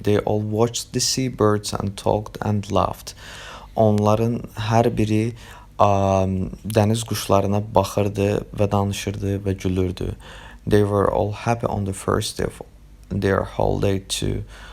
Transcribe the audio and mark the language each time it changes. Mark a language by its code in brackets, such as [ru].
[en] They all watched the seabirds and talked and laughed. [az] Onların hər biri dəniz quşlarına baxırdı və danışırdı və gülürdü. [en] They were all happy on the first day of their holiday too.